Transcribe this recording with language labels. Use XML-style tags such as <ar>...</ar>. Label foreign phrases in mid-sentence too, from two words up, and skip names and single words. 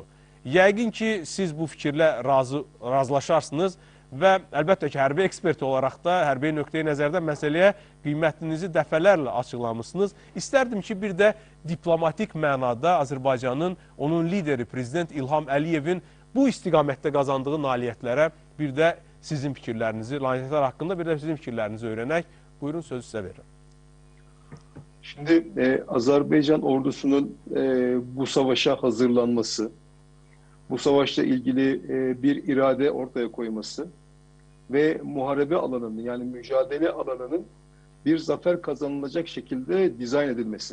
<az>Yəqin ki, siz bu fikirlə razılaşarsınız və əlbəttə ki, hərbi ekspert olaraq da, hərbi nöqteyi nəzərdən məsələyə qiymətinizi dəfələrlə açıqlamışsınız. İstərdim ki, bir də diplomatik mənada Azərbaycanın, onun lideri Prezident İlham Əliyevin bu istiqamətdə qazandığı nailiyyətlərə bir də sizin fikirlərinizi, nailiyyətlər haqqında bir də sizin fikirlərinizi öyrənək. Buyurun, sözü sizə verirəm.</az> <tr>Şimdi Azerbaycan ordusunun bu savaşa hazırlanması, bu savaşla ilgili bir irade ortaya koyması ve muharebe alanının, yani mücadele alanının bir zafer kazanılacak şekilde dizayn edilmesi.</tr>